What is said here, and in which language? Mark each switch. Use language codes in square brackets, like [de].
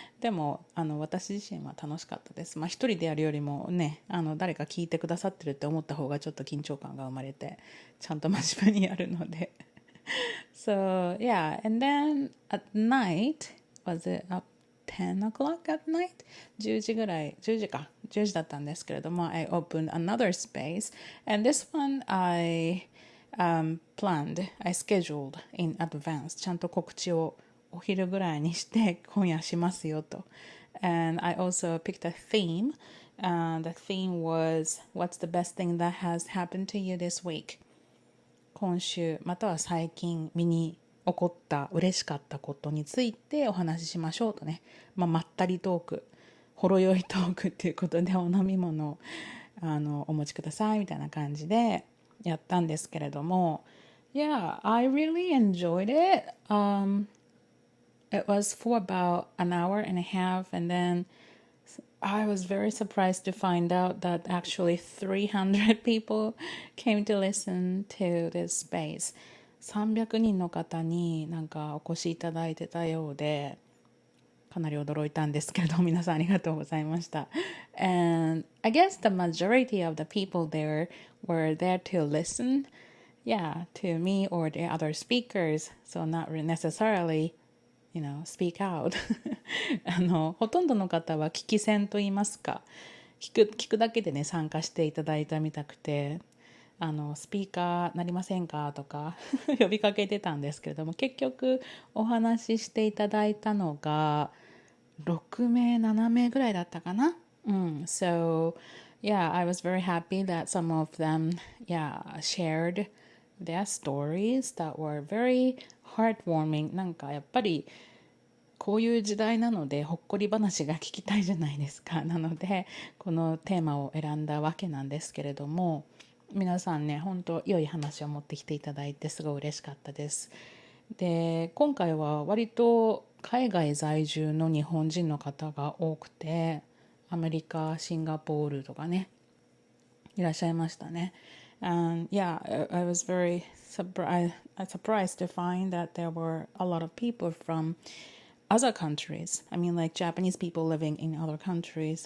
[ja] でも私自身は楽しかったです。一人でやるよりもね、誰か聞いてくださってるって思った方がちょっと緊張感が生まれて、ちゃんと真面目にやるので [en] So yeah, and then at night, was it up 10 o'clock at night? [ja] 10時ぐらい、10時か、10時だったんですけれども、 [en] I opened another space, and this one I planned, I scheduled in advance. [ja] ちゃんと告知をお昼ぐらいにして今夜しますよと。 [en] And I also picked a theme. The theme was, what's the best thing that has happened to you this week? [ja] 今週または最近身に起こった嬉しかったことについてお話ししましょうとね、まったりトーク、ほろ酔いトークっていうことでお飲み物をお持ちくださいみたいな感じでやったんですけれども、 [en] Yeah, I really enjoyed it. It was for about an hour and a half, and then I was very surprised to find out that actually 300 people came to listen to this space. [ja] 300人の方になんかお越しいただいてたようで、かなり驚いたんですけれども、皆さんありがとうございました。 [en] And I guess the majority of the people there were there to listen, to me or the other speakers, so not necessarily speak out [ja] ほとんどの方は聞き戦と言いますか、聞くだけでね参加していただいたみたくて、スピーカーなりませんかとか呼びかけてたんですけれども、結局お話ししていただいたのが6名7名ぐらいだったかな。 [en] So yeah, I was very happy that some of them shared their stories that were very heartwarming. [ja] なんかやっぱりこういう時代なのでほっこり話が聞きたいじゃないですか。なのでこのテーマを選んだわけなんですけれども、皆さんね本当良い話を持ってきていただいてすごい嬉しかったです。で今回は割と海外在住の日本人の方が多くて、アメリカ、シンガポールとかねいらっしゃいましたね。 [en] And yeah, I was very surprised to find that there were a lot of people from other countries. I mean, like Japanese people living in other countries.